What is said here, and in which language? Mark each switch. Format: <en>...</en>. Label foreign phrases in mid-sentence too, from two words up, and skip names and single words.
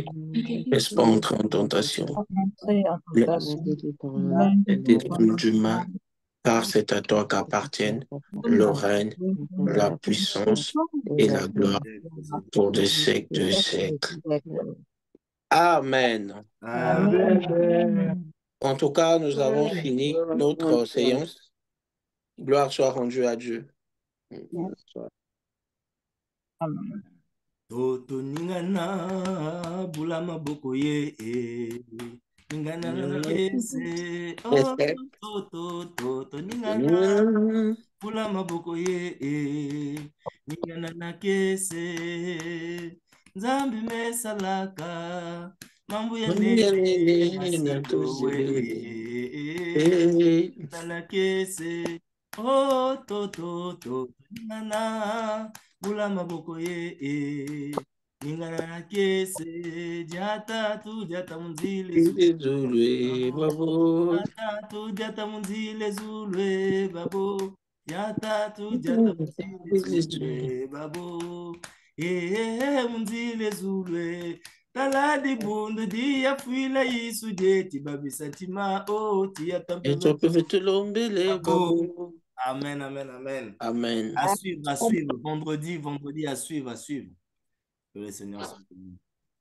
<fr>Laisse pas entrer en tentation. Et délivrons-nous du mal, car c'est à toi qu'appartiennent le règne, la puissance et la gloire pour des siècles de siècles. Amen. En tout cas, nous avons fini notre séance. Gloire soit rendue à Dieu. Amen.</fr> <kg>Toto ningana bulama bokoye ningana na kese oh toto ningana bulama bokoye ningana na kese nzambi mesalaka mambu ya nene masitowe na kese oh toto ningana bulama bokoye ningana na kese jata munzile zulwe babo jata munzile zulwe babo jata munzile zulwe babo munzile zulwe taladi bundu dia fuila yisu jeti babisa tima tia lombele babo.</kg> <fr>Amen, amen, amen. Amen. À suivre. Vendredi, à suivre. Que le Seigneur soit béni.</fr>